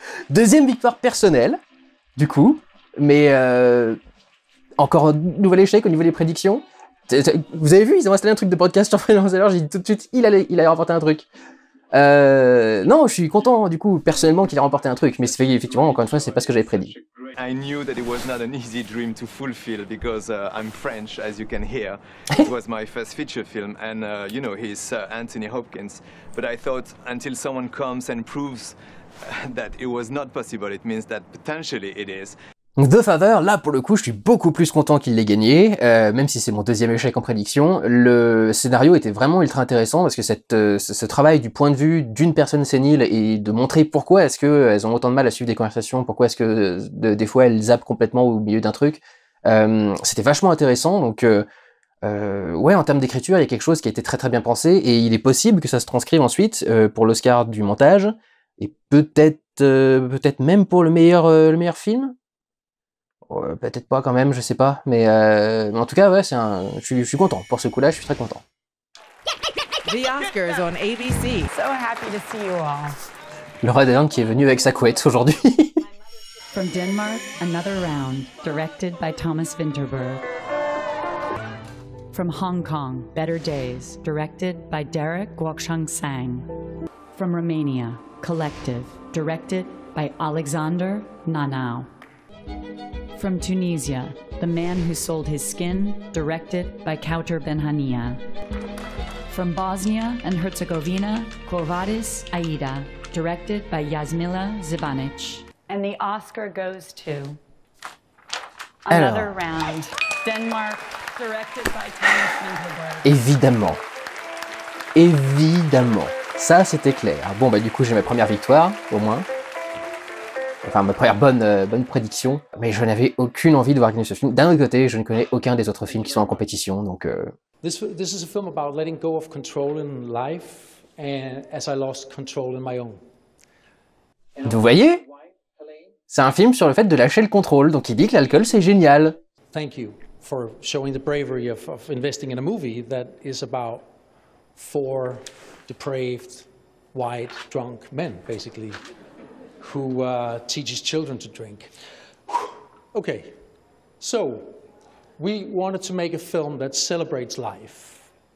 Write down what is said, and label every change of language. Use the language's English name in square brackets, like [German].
[French] Deuxième victoire personnelle, du coup. Mais encore un nouvel échec au niveau des prédictions. Vous avez vu, ils ont installé un truc de podcast sur Florian Zeller, j'ai dit tout de suite, il allait remporter un truc. Non, je suis content, du coup, personnellement, qu'il ait remporté un truc, mais c'est effectivement, encore une fois, c'est pas ce que j'avais prédit. [English] I knew that it was not an easy dream to fulfill because I'm French, as you can hear. It was my first feature film, and you know, he's Anthony Hopkins. But I thought until someone comes and proves that it was not possible, it means that potentially it is. [French] Donc The Father, là pour le coup, je suis beaucoup plus content qu'il l'ait gagné, même si c'est mon deuxième échec en prédiction. Le scénario était vraiment ultra intéressant parce que ce travail du point de vue d'une personne sénile et de montrer pourquoi est-ce qu'elles ont autant de mal à suivre des conversations, pourquoi est-ce que des fois elles zappent complètement au milieu d'un truc, c'était vachement intéressant. Donc ouais, en termes d'écriture, il y a quelque chose qui a été très très bien pensé et il est possible que ça se transcrive ensuite pour l'Oscar du montage et peut-être même pour le meilleur film. Peut-être pas quand même, je sais pas, mais en tout cas, ouais, je suis content. Pour ce coup-là, je suis très content. [English] The Oscars on ABC. So happy to see you all. [French] Laura Dern qui est venue avec sa couette aujourd'hui. [English] From Denmark, Another Round, directed by Thomas Vinterberg. From Hong Kong, Better Days, directed by Derek Guoxiang Sang. From Romania, Collective, directed by Alexander Nanau. From Tunisia, The Man Who Sold His Skin, directed by Kauter Benhania. From Bosnia and Herzegovina, Quo Vadis Aida, directed by Jasmila Zibanic. And the Oscar goes to Another Round, Denmark, directed by Thomas Vinterberg. [French] Évidemment. Évidemment. Ça, c'était clair. Bon, bah du coup, j'ai ma première victoire, au moins. Enfin, ma première bonne prédiction, mais je n'avais aucune envie de voir gagner ce film. D'un autre côté, je ne connais aucun des autres films qui sont en compétition, donc... [English] This is a film about letting go of control in life, and as I lost control in my own. [French] Vous voyez? C'est un film sur le fait de lâcher le contrôle, donc il dit que l'alcool c'est génial. [English] Thank you for showing the bravery of investing in a movie that is about 4 depraved, white, drunk men, basically. Who teaches children to drink. Okay, so we wanted to make a film that celebrates life.